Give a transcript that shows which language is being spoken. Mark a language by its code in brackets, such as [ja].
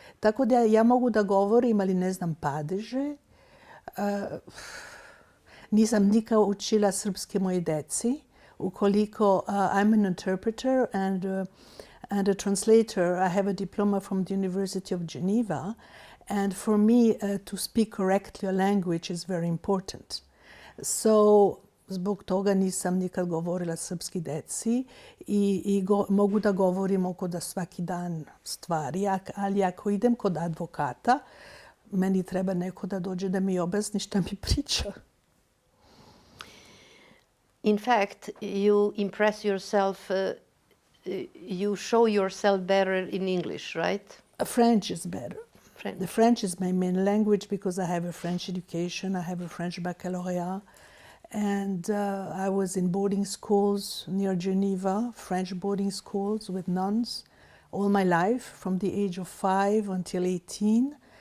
[sr] Tako da ja mogu da govorim, ali ne znam padeže. Nisam nikad učila srpske moje deci. Ukoliko [en] I'm an interpreter and a translator, I have a diploma from the University of Geneva. And for me, to speak correctly a language is very important. [sr] So, zbog toga nisam nikad govorila srpski deci i mogu da govorim oko da svaki dan stvari, ali ako idem kod advokata, meni treba neko da dođe da mi objasni šta mi priča. [en] In fact, you impress yourself, you show yourself better in English, right? French is better. The French is my main language because I have a French education, I have a French baccalaureate. And I was in boarding schools near Geneva, French boarding schools with nuns, all my life, from the age of 5 until 18.